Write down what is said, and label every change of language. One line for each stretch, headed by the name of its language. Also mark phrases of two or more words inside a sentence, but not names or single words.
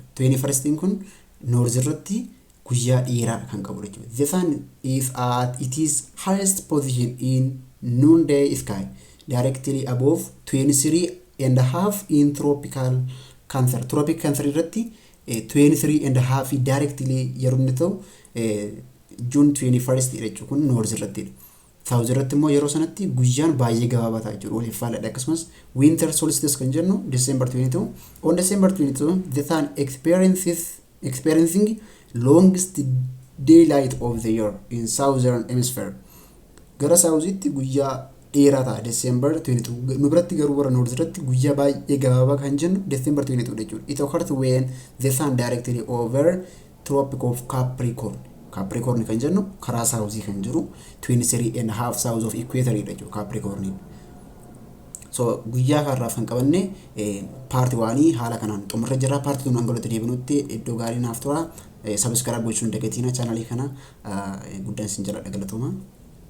Oromo: 21st kun noorz irratti guyyaa dheeraa kan qabu jechuudha.
English: The sun is at its highest position in noonday sky directly above 23.5 in tropical Cancer.
Oromo: Tropical Cancer irratti 23.5 directly yeroo inni ta'u June 21st jechuudha kun north irratti. South irratti immoo yeroo sanatti guyyaan baay'ee gabaabataa jechuudha waliif faallaa. Akkasumas
English: winter solstice
Oromo: kan jennu December 22.
English: On December 22 the sun experiencing longest daylight of the year in southern hemisphere.
Oromo: Gara South-itti guyyaa dheeraa ta'a December 22. Nu biratti garuu warra North irratti guyyaa baay'ee gabaabaa kan jennu December 22 jechuudha.
English: It occurs when the sun directly over Tropic of Capricorn.
Oromo: Capricorn kan jennu karaa South kan jiru 23.5
English: south of equator
Oromo: jechuudha Capricorn. So guyyaa kanarraaf kan qabanne part 1 haala kanaan xumurra jira. Part 2 angolotti deebinutti iddoo gaarii naaf tura. Subscribe gochuun dagatina channel kana guddaan sin jala galatooma.